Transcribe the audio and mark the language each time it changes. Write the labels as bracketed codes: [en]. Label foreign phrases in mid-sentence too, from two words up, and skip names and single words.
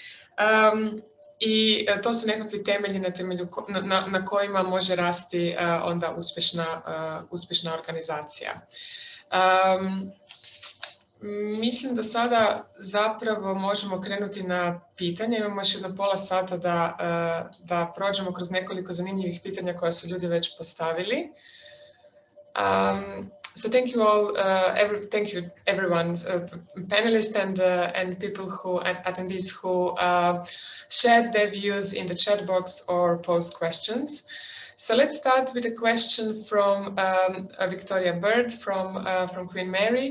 [hr] I to su nekakvi temelji na kojima može rasti onda uspješna organizacija. Mislim da sada zapravo možemo krenuti na pitanje. Imamo još jedno pola sata da prođemo kroz nekoliko zanimljivih pitanja koja su ljudi već postavili. [en] So thank you all, thank you everyone, panelists and people attendees who shared their views in the chat box or posed questions. So let's start with a question from Victoria Bird from Queen Mary.